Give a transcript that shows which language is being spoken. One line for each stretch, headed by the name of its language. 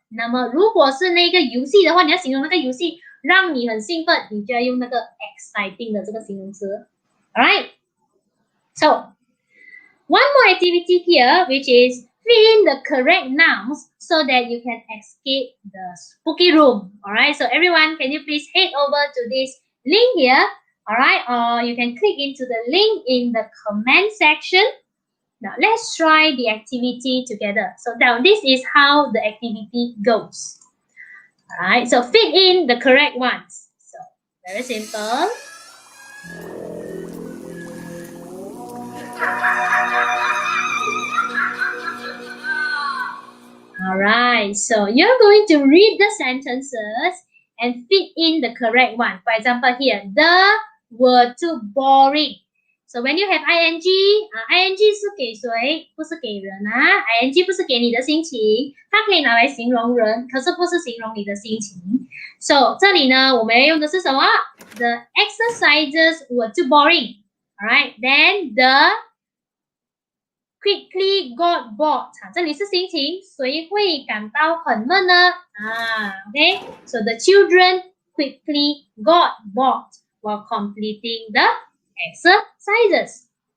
Chinese: 那么如果是那个游戏的话，你要形容那个游戏让你很兴奋，你就要用那个 exciting 的这个形容词。
English: Alright. So, one more activity here, which is fill in the correct nouns so that you can escape the spooky room. Alright. So everyone, can you please head over to this link here? Alright. Or you can click into the link in the comment section. Now, let's try the activity together. So now, this is how the activity goes. Alright, so fit in the correct ones. So, very simple. Alright, so you're going to read the sentences and fit in the correct one. For example, here, the were too boring. So when you have ing, ing
Chinese: 是给谁？不是给人啊 ，ing 不是给你的心情，它可以拿来形容人，可是不是形容你的心情。
English: So
Chinese: 这里呢，我们要用的是什么
English: ？The exercises were too boring. Alright, then the quickly got bored.
Chinese: 这里是心情，谁会感到很闷呢？
English: OK, so the children quickly got bored while completing the exercises.